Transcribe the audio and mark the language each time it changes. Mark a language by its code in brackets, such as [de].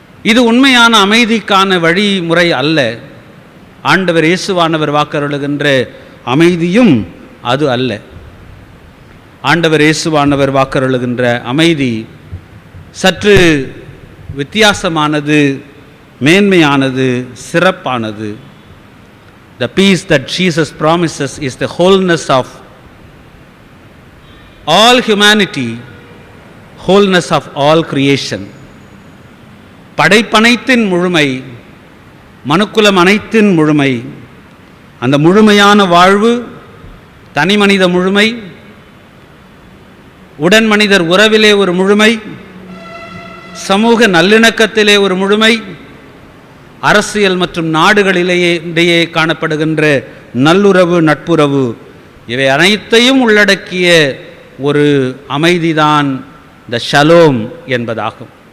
[ta] இது உண்மையான அமைதிக்கான வழிமுறை அல்ல. ஆண்டவர் இயேசுவானவர் வாக்கருளுகின்ற அமைதியும் அது அல்ல. ஆண்டவர் இயேசுவானவர் வாக்கருளுகின்ற அமைதி சற்று வித்தியாசமானது, மேன்மையானது, சிறப்பானது. [en] The peace that Jesus promises is the wholeness of all humanity, wholeness of all creation. [ta] படைப்பனைத்தின் முழுமை, மனுக்குலம் அனைத்தின் முழுமை, அந்த முழுமையான வாழ்வு, தனி மனித முழுமை, உடன் மனிதர் உறவிலே ஒரு முழுமை, சமூக நல்லிணக்கத்திலே ஒரு முழுமை, அரசியல் மற்றும் நாடுகளிலேயே காணப்படுகின்ற நல்லுறவு, நட்புறவு, இவை அனைத்தையும் உள்ளடக்கிய ஒரு அமைதிதான் த ஷலோம் என்பதாகும்.